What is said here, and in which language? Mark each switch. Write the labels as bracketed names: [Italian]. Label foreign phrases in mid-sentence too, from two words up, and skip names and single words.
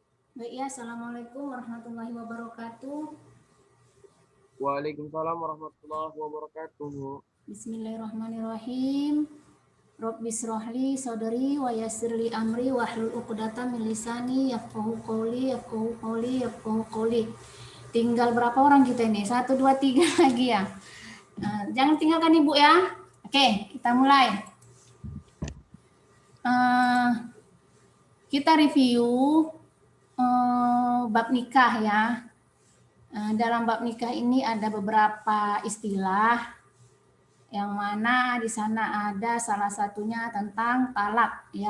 [Indonesian] Baik ya, [Arabic] السلام عليكم ورحمة الله وبركاته. وعليكم السلام ورحمة الله وبركاته. Bismillahirrahmanirrahim. رب اشرح لي صدري ويسر لي أمري واحلل عقدة من لساني يفقهوا قولي يفقهوا قولي يفقهوا قولي. [Indonesian] Tinggal berapa orang kita ini? 1, 2, 3 lagi ya. Jangan tinggalkan Ibu ya. Oke, kita mulai. Kita review bab nikah ya. Dalam bab nikah ini ada beberapa istilah yang mana di sana ada salah satunya tentang talak ya.